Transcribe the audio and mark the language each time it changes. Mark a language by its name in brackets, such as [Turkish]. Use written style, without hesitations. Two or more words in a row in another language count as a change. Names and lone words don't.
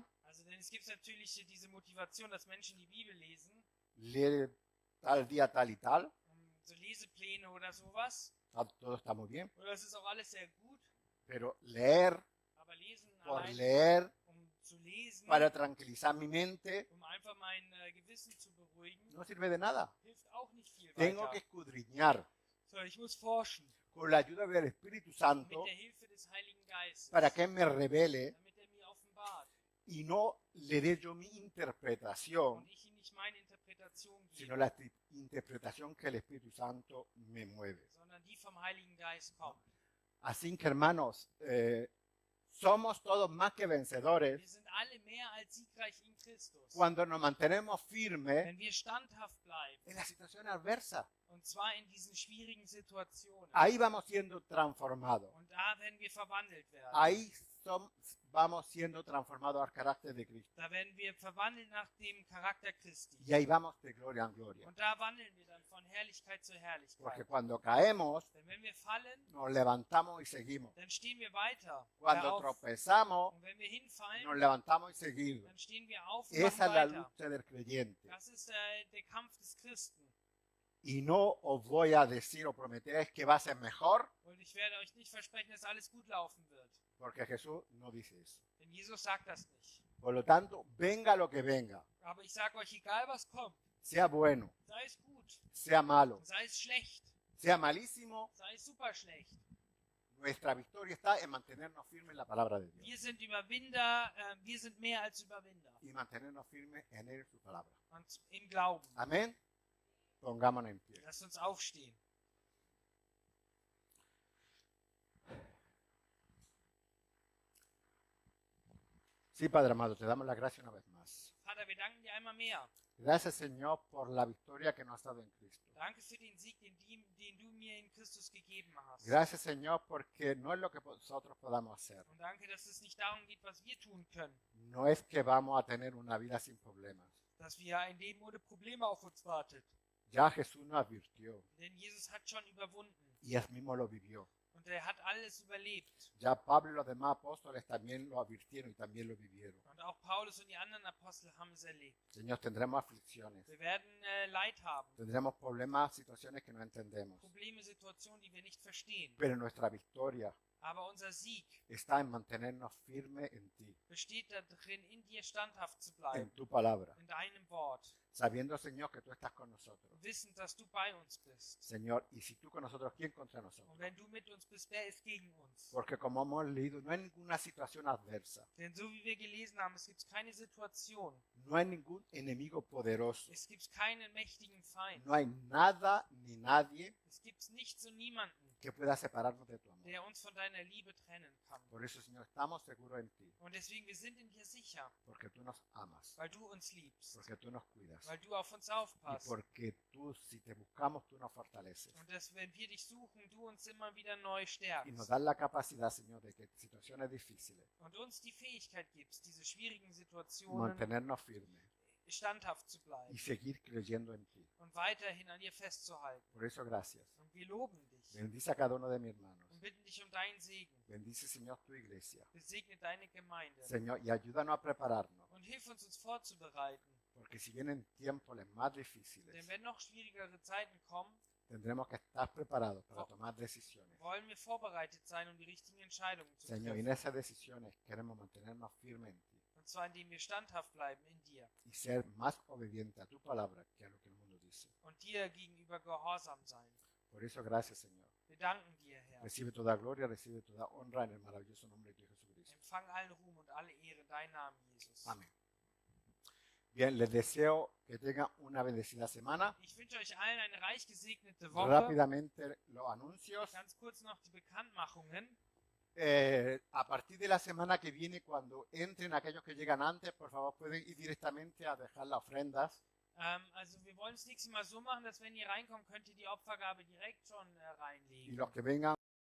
[German] Also denn es gibt natürlich diese Motivation, dass Menschen die Bibel lesen. [Spanish] Leer tal día, tal y tal. [German] So Lesepläne oder sowas. [Spanish] Todo está muy bien. [German] Oder es ist auch alles sehr gut. [Spanish] Pero leer [German] Aber lesen [Spanish] por [German] allein, [Spanish] leer, [German] zu lesen, [Spanish] para tranquilizar mi mente, [German] einfach mein Gewissen zu beruhigen, [Spanish] no sirve de nada. [German] hilft auch nicht viel [Spanish] Tengo [German] weiter. [Spanish] que escudriñar [German] So, ich muss forschen. [Spanish] con la ayuda del Espíritu [German] Mit [Spanish] Santo [German] der Hilfe des Heiligen Geistes. [Spanish] para que Él me revele [German] Damit er mir offenbart. [Spanish] y no le dé yo mi interpretación, [German] Und ich ihm nicht meine Interpretation [Spanish] sino [German] gebe, [Spanish] la interpretación que el Espíritu Santo me mueve. [German] sondern die vom Heiligen Geist kommt. [Spanish] Así que, hermanos, somos todos más que vencedores [German] Wir sind alle mehr als siegreich in Christus. [Spanish] cuando nos mantenemos firmes [German] Wenn wir standhaft bleiben, [Spanish] en la situación adversa. [German] und zwar in diesen schwierigen Situationen. [Spanish] Ahí vamos siendo transformados. [German] Und da werden wir verwandelt werden. [Spanish] Ahí vamos siendo transformados al carácter de Cristo. [German] Da werden wir verwandelt nach dem Charakter Christi. [Spanish] Y ahí vamos de gloria en gloria. [German] Und da wandeln wir dann von Herrlichkeit zu [Spanish] Porque [German] Herrlichkeit. [Spanish] cuando caemos, [German] Denn wenn wir fallen, [Spanish] nos levantamos y seguimos. [German] dann stehen wir weiter. [Spanish] Cuando [German] auf. [Spanish] tropezamos, [German] Und wenn wir hinfallen, [Spanish] nos levantamos y seguimos. [German] dann stehen wir auf und [Spanish] Esa es la [German] machen weiter. [Spanish] lucha del creyente. [German] Das ist der Kampf des Christen. [Spanish] Y no os voy a decir o prometer que va a ser mejor, [German] Und ich werde euch nicht versprechen, dass alles gut laufen wird. [Spanish] porque Jesús no dice eso. [German] Denn Jesus sagt das nicht. [Spanish] Por lo tanto, venga lo que venga, [German] Aber ich sage euch, egal was kommt, [Spanish] sea bueno, [German] sei es gut, [Spanish] sea malo, [German] sei es schlecht, [Spanish] sea malísimo, [German] sei es super schlecht. [Spanish] nuestra victoria está en mantenernos firmes en la palabra de Dios [German] Wir sind Überwinder, wir sind mehr als Überwinder. [Spanish] y mantenernos firmes en Él, en su palabra. [German] Und im Glauben. [Spanish] Amén. Pongámonos en pie. [German] Lasst uns aufstehen. [Spanish] Sí, Padre amado, te damos las gracias una vez más. [German] Vater, wir danken dir einmal mehr. [Spanish] Gracias, Señor, por la victoria que nos has dado en Cristo. [German] Danke für den Sieg, den du mir in Christus gegeben hast. [Spanish] Gracias, Señor, porque no es lo que nosotros podamos hacer. [German] Und danke, dass es nicht darum geht, was wir tun können. [Spanish] No es que vamos a tener una vida sin problemas. [German] Dass wir ein Leben ohne Probleme auf uns wartet. [Spanish] Ya Jesús nos advirtió [German] Denn Jesus hat schon überwunden. [Spanish] y Él mismo lo vivió. [German] Und er hat alles überlebt. [Spanish] Ya Pablo y los demás apóstoles también lo advirtieron y también lo vivieron. [German] Und auch Paulus und die anderen Apostel haben es erlebt. [Spanish] Señor, tendremos aflicciones, [German] Wir werden Leid haben. [Spanish] tendremos problemas, situaciones que no entendemos. [German] Probleme, Situationen, die wir nicht verstehen. [Spanish] Pero nuestra victoria [German] Aber unser Sieg [Spanish] está en mantenernos firmes en ti, [German] besteht darin, in dir standhaft zu [Spanish] en [German] bleiben. [Spanish] tu palabra, [German] In deinem Wort. [Spanish] sabiendo, Señor, que tú estás con nosotros. [German] Wissend, dass du bei uns bist. [Spanish] Señor, y si tú con nosotros, ¿quién contra [German] Und [Spanish] nosotros? [German] wenn du mit uns bist, wer ist gegen uns? [Spanish] Porque como hemos leído, no hay ninguna situación adversa, [German] Denn so wie wir gelesen haben, es gibt keine Situation. [Spanish] no hay ningún enemigo poderoso, [German] Es gibt keinen mächtigen Feind. [Spanish] no hay nada ni nadie [German] Es gibt nichts und niemanden, [Spanish] que pueda separarnos de tu amor. [German] der uns von deiner Liebe trennen kann. [Spanish] Por eso, Señor, estamos seguros en ti, [German] Und deswegen, wir sind in dir sicher, [Spanish] porque tú nos amas, [German] weil du uns liebst, [Spanish] porque tú nos cuidas, [German] weil du auf uns [Spanish] y [German] aufpasst. [Spanish] porque tú, si te buscamos, tú nos fortaleces. [German] Und dass, wenn wir dich suchen, du uns immer wieder neu [Spanish] Y nos [German] stärkst. [Spanish] das la capacidad, Señor, de que en situaciones difíciles, [German] Und uns die Fähigkeit gibst, diese schwierigen Situationen [Spanish] mantenernos firmes [German] standhaft zu [Spanish] y [German] bleiben [Spanish] seguir creyendo en ti. [German] und weiterhin an dir festzuhalten. [Spanish] Por eso, gracias. [German] Und wir loben dich [Spanish] Bendice a cada uno de mis hermanos. [German] und bitten dich um deinen Segen. [Spanish] Bendice, Señor, tu iglesia. [German] Besegne deine Gemeinde [Spanish] Señor, y ayúdanos a prepararnos, [German] und hilf uns, uns vorzubereiten. [Spanish] porque si vienen tiempos los más difíciles, [German] Denn wenn noch schwierigere Zeiten kommen, [Spanish] tendremos que estar preparados para tomar decisiones. [German] wollen wir vorbereitet sein, um die richtigen Entscheidungen zu [Spanish] Señor, y en [German] treffen. [Spanish] esas decisiones queremos mantenernos firmes en ti [German] Und zwar indem wir standhaft bleiben in dir [Spanish] y ser más obedientes a tu palabra que a lo que el mundo dice. [German] und dir gegenüber gehorsam sein. [Spanish] Por eso, gracias, Señor. [German] Wir danken dir, Herr. [Spanish] Recibe toda gloria, recibe toda honra en el maravilloso nombre de Jesucristo. [German] Empfang allen Ruhm und alle Ehre in deinem Namen, Jesus. [Spanish] Amén. Bien, les deseo que tengan una bendecida semana. [German] Ich wünsche euch allen eine reich gesegnete Woche. [Spanish] Rápidamente los anuncios. [German] Ganz kurz noch die Bekanntmachungen. [Spanish] A partir de la semana que viene, cuando entren aquellos que llegan antes, por favor pueden ir directamente a dejar las ofrendas. [German] Also wir wollen es nächstes Mal so machen, dass wenn ihr reinkommt, könnt ihr die Opfergabe direkt schon [Spanish] Y [German] reinlegen. [Spanish] los que vengan